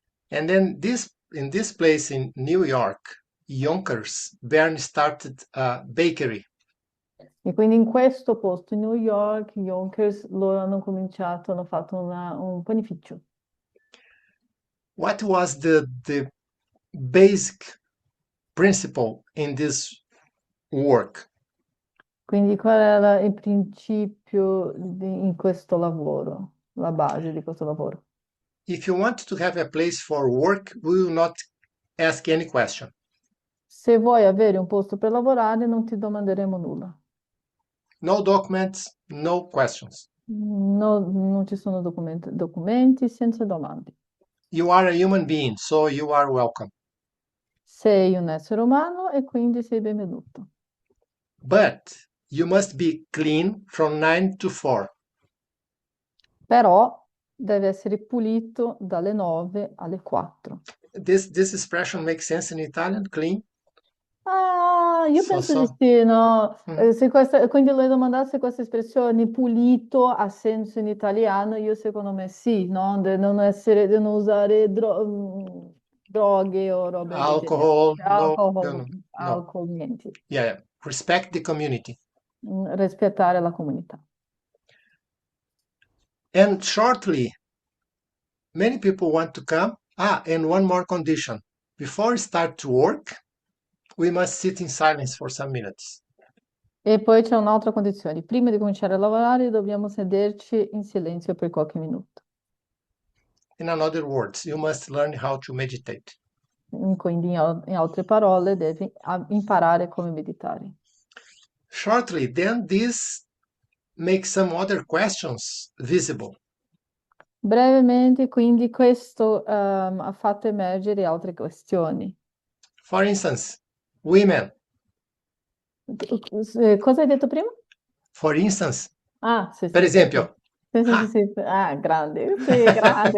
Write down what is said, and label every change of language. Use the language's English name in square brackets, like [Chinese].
[English] And then in this place in New York, Yonkers, Bernie started a bakery. [Italian] E quindi in questo posto, in New York, gli Yonkers, loro hanno fatto un panificio. [English] What was the basic principle in this work? [Italian] Quindi qual era il principio in questo lavoro, la base di questo lavoro? [English] If you want to have a place for work, we will not ask any question. [Italian] Se vuoi avere un posto per lavorare, non ti domanderemo nulla. [English] No documents, no questions. [Italian] Non ci sono documenti senza domande. [English] You are a human being, so you are welcome. [Italian] Sei un essere umano e quindi sei benvenuto. [English] But you must be clean from 9 to 4. [Italian] Però deve essere pulito dalle 9 alle 4. [English] This expression makes sense in Italian, clean? [Italian] Ah, io [English] So, [Italian] penso di [English] so. [Italian] sì, no? Mm. Quindi le domandate se questa espressione pulito ha senso in italiano, io secondo me sì, no? Di non usare droghe o robe del genere. [English] Alcohol, no, no. [Italian] Alcol, niente. [English] Yeah. Respect the community. [Italian] Rispettare la comunità. [English] And shortly, many people want to come. And one more condition. Before we start to work, we must sit in silence for some minutes. [Italian] E poi c'è un'altra condizione. Prima di cominciare a lavorare dobbiamo sederci in silenzio per qualche minuto. [English] In other words, you must learn how to meditate. [Italian] Quindi, in altre parole, devi imparare come meditare. [English] Shortly, then this makes some other questions visible. [Italian] Brevemente, quindi, questo ha fatto emergere altre questioni. [English] For instance, women. [Italian] Cosa hai detto prima? [English] For instance, [Italian] Ah, sì, per sì, sì. esempio, Sì, sì, sì, sì. Ah, grande, sì, grande